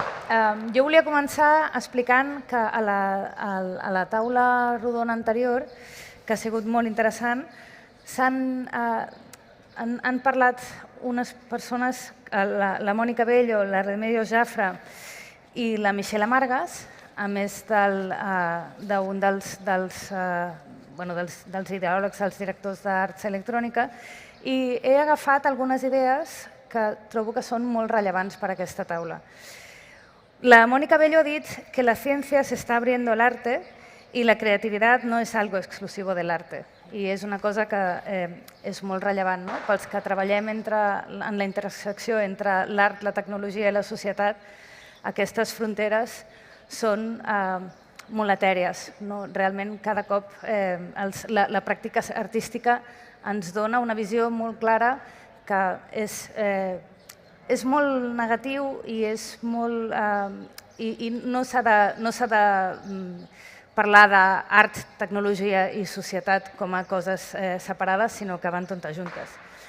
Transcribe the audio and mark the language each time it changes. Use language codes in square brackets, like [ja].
[ca] Jo volia començar explicant que a la taula rodona anterior, que ha sigut molt interessant, han parlat unes persones, la Mònica Bello, la Remedios Jafra i la Michelle Amargas, a més d'un dels ideòlegs, els directors d'arts electrònica, i he agafat algunes idees que trobo que són molt rellevants per a aquesta taula. [es] La Mónica Bello [ca] ha dit que [es] la ciencia se está abriendo al arte y la creatividad no es algo exclusivo del arte. [ca] I és una cosa que és molt rellevant, no? Pels que treballem en la intersecció entre l'art, la tecnologia i la societat, aquestes fronteres són molt etèries. Realment, cada cop la pràctica artística ens dona una visió molt clara que és molt negatiu i no s'ha de parlar d'art, tecnologia i societat com a coses separades, sinó que van totes juntes.